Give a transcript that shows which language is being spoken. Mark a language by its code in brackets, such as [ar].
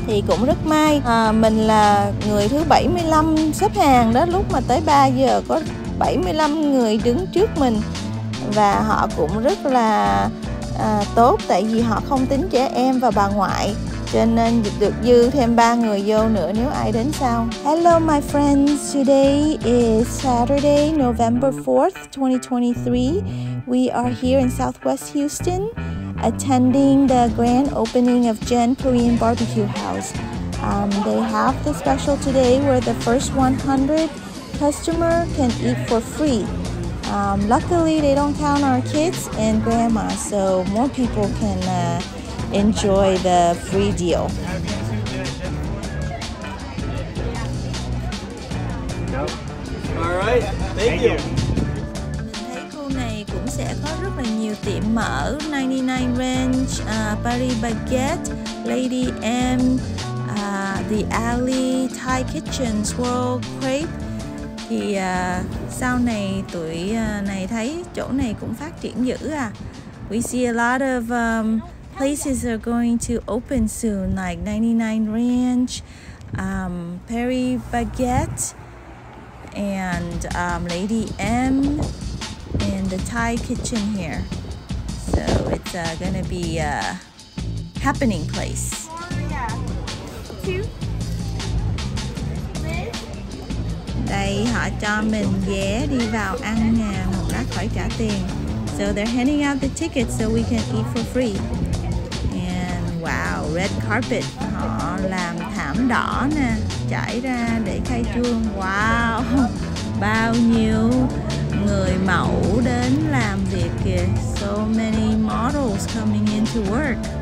[vi] Thì cũng rất may mình là người thứ 75 xếp hàng đó, lúc mà tới 3 giờ có 75 người đứng trước mình. Và họ cũng rất là tốt, tại vì họ không tính trẻ em và bà ngoại, cho nên được dư thêm 3 người vô nữa nếu ai đến sau. [en] Hello my friends, today is Saturday, November 4th, 2023. We are here in Southwest Houston, attending the grand opening of Gen Korean BBQ House. They have the special today where the first 100 customer can eat for free. Luckily, they don't count our kids and grandma, so more people can enjoy the free deal. All right, thank you. [vi] Mình thấy khu này cũng sẽ có rất là nhiều tiệm mở, 99 Ranch, Paris Baguette, Lady M, The Alley, Thai Kitchen, Swirl Crepe. Thì sau này tụi này thấy chỗ này cũng phát triển dữ à. [en] We see a lot of places are going to open soon, like 99 Ranch, Paris Baguette, and Lady M, and the Thai kitchen here. So it's gonna be a happening place. [vi] Đây họ cho mình vé đi vào ăn nè, một lát khỏi trả tiền. [en] So they're handing out the tickets so we can eat for free. And wow, red carpet, [vi] họ làm thảm đỏ nè, trải ra để khai trương. Wow, bao nhiêu người mẫu đến làm việc kìa. [en] So many models coming in to work.